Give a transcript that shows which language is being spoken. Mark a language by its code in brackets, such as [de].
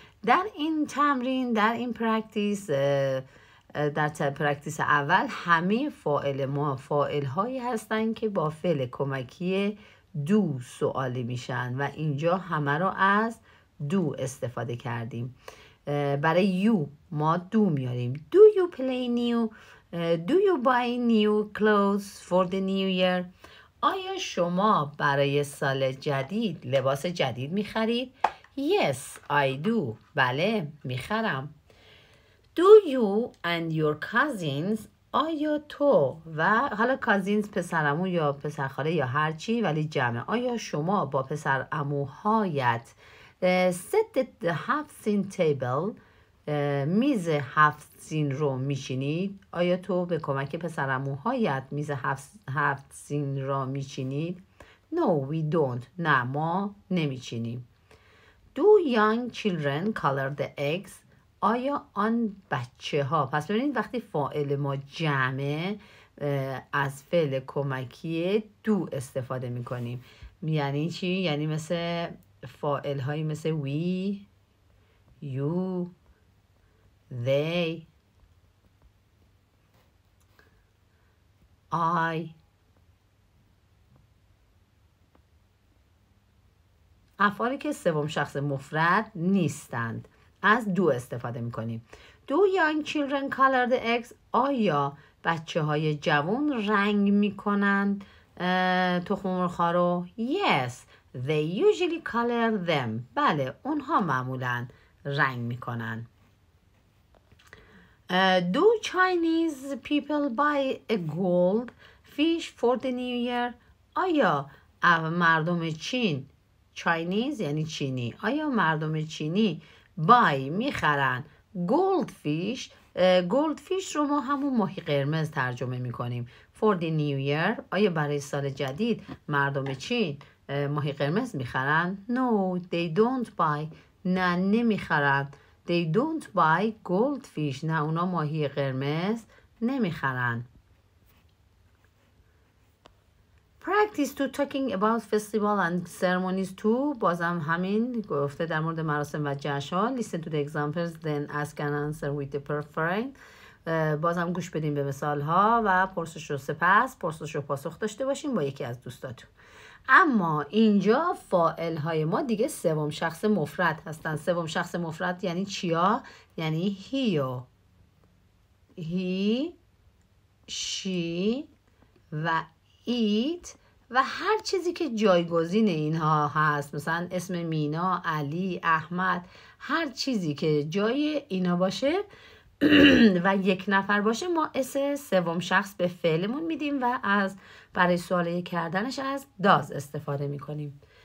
[fa] در این تمرین، در این پرکتیس، در پرکتیس اول همه فاعل هایی هستن که با فعل کمکی دو سوالی میشن و اینجا همه رو از دو استفاده کردیم. برای یو ما دو میاریم. [en] Do you play new? Do you buy new clothes for the new year? [fa] آیا شما برای سال جدید لباس جدید میخرید؟ [en] Yes, I do. [fa] بله، میخرم. [en] Do you and your cousins? [fa] آیا تو و حالا cousins پسرعمو یا پسرخاله یا هر چی ولی جمع. آیا شما با پسرعموهایت [en] sit at the half scene table [fa] میز هفت سین رو میچینید؟ آیا تو به کمک پسرعموهایت میز هفت سین را میچینید؟ [en] No, we don't. [fa] نه، ما نمیچینیم. [en] Do young children color the eggs? [fa] آیا آن بچه ها، پس ببینید وقتی فاعل ما جمعه از فعل کمکی دو استفاده میکنیم. یعنی چی؟ یعنی مثل فاعل هایی مثل [en] we, you, they, I. [fa] افعالی که سوم شخص مفرد نیستند از دو استفاده میکنیم. [en] Do young children color the eggs? [fa] آیا بچه های جوان رنگ میکنند تخم مرغ‌ها رو؟ [en] Yes, they usually color them. [fa] بله، اونها معمولاً رنگ میکنن. [en] Do Chinese people buy a gold fish for the new year? [fa] آیا مردم چین Chinese یعنی چینی، آیا مردم چینی میخرن goldfish؟ goldfish رو ما همون ماهی قرمز ترجمه میکنیم. [en] For the new year، [fa] آیا برای سال جدید مردم چین ماهی قرمز میخرن؟ [en] No, they don't buy. [fa] نه، نمیخرن. [en] They don't buy goldfish. [fa] نه، اونا ماهی قرمز نمیخرن. [en] Practice to talking about festival and ceremonies too. [fa] بازم همین گفته در مورد مراسم و جشن. [en] Listen to the examples, then ask and answer with the preferring. [fa] بازم گوش بدیم به مثال ها و پرسش و سپس پرسش و پاسخ داشته باشیم با یکی از دوستاتون. اما اینجا فاعل های ما دیگه سوم شخص مفرد هستن. سوم شخص مفرد یعنی چیا؟ یعنی he, she و ایت و هر چیزی که جایگزین اینها هست، مثلا اسم مینا، علی، احمد، هر چیزی که جای اینا باشه و یک نفر باشه ما اسم سوم شخص به فعلمون میدیم و برای سوالی کردنش از داز استفاده میکنیم.